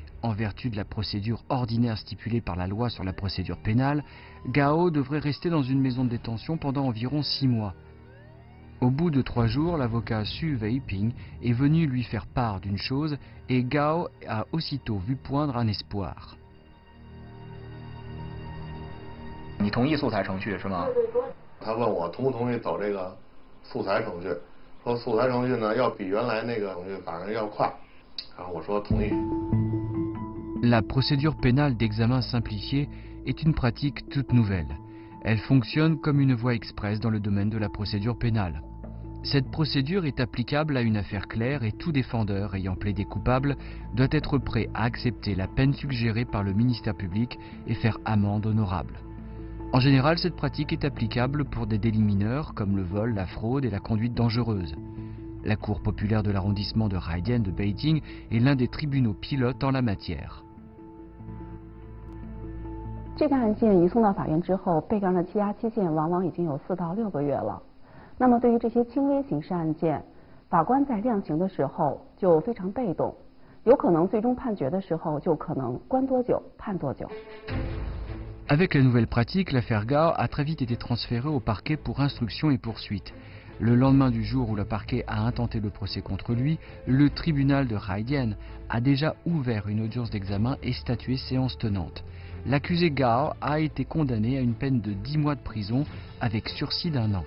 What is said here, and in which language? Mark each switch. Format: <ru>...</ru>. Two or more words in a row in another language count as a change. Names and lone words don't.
<fr>En vertu de la procédure ordinaire stipulée par la loi sur la procédure pénale, Gao devrait rester dans une maison de détention pendant environ 6 mois. Au bout de 3 jours, l'avocat Xu Weiping est venu lui faire part d'une chose et Gao a aussitôt vu poindre un espoir.</fr> <zh>你同意素材程序是吗？他问我同不同意走这个素材程序，说素材程序呢要比原来那个程序反正要快，然后我说同意。</zh> <fr>La procédure pénale d'examen simplifié est une pratique toute nouvelle. Elle fonctionne comme une voie express dans le domaine de la procédure pénale. Cette procédure est applicable à une affaire claire et tout défendeur ayant plaidé coupable doit être prêt à accepter la peine suggérée par le ministère public et faire amende honorable. En général, cette pratique est applicable pour des délits mineurs comme le vol, la fraude et la conduite dangereuse. La Cour populaire de l'arrondissement de Haidian de Beijing est l'un des tribunaux pilotes en la matière.</fr> <zh>这个案件移送到法院之后，被告人的羁押期限往往已经有4到6个月了。那么对于这些轻微刑事案件，法官在量刑的时候就非常被动，有可能最终判决的时候就可能关多久判多久。</zh> <fr>Avec la nouvelle pratique, l'affaire Gao a très vite été transférée au parquet pour instruction et poursuite. Le lendemain du jour où le parquet a intenté le procès contre lui, le tribunal de Haidian a déjà ouvert une audience d'examen et statué séance tenante. L'accusé Gao a été condamné à une peine de 10 mois de prison avec sursis d'1 an.</fr>